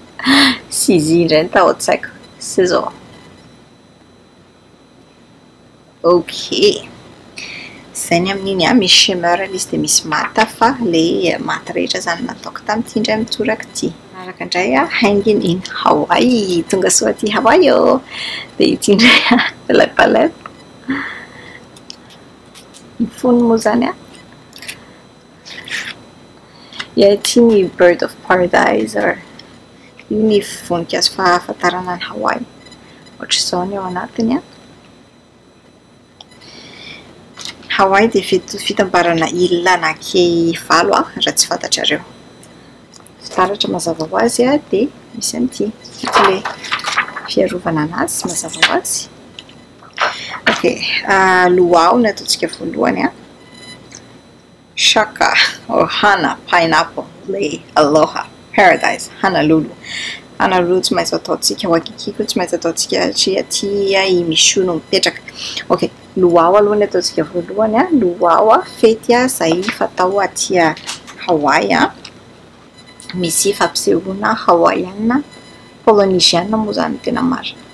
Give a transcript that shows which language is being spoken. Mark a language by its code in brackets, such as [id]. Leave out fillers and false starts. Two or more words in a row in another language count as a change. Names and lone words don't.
[mg] Sizy indray ny taho-tsaiko. Sizzle. Ok, zay ny amin'iny a misy shimmer izy dia misy mata fa le mata rehetra zany nataoko tamin'ity indray mitoraka ity. Manaraka indray a hanging in Hawaii, tonga soa aty Hawaii ô. Dia ity indray a palette ny fony moa zany a. Ity ny [en] bird of paradise [mg] or io ny voninkazo fahafantarana ny Hawaii. Ohatr'izao ny ao anatiny a. Hawaii dia fitambarana ilina anaky 7 a, raha tsy fantatrareo. Fitaratra mazava ho azy a, dia misy an'ity. Ity le fiarovana anazy mazava ho azy. Ok, luau no ataontsika voalohany a. Shaka, or hana, pineapple, le aloha, paradise, Honolulu. Honolulu tsy maintsy ataontsika, Waikiki koa tsy maintsy ataontsika satria aty i misy no mipetraka. Ok, luau aloha no ataontsika voalohany a. Luau a, fety a, izay fatao aty Hawaii a. Misy fampisehoana hawaiiana, polynesiana moa zany tena marina.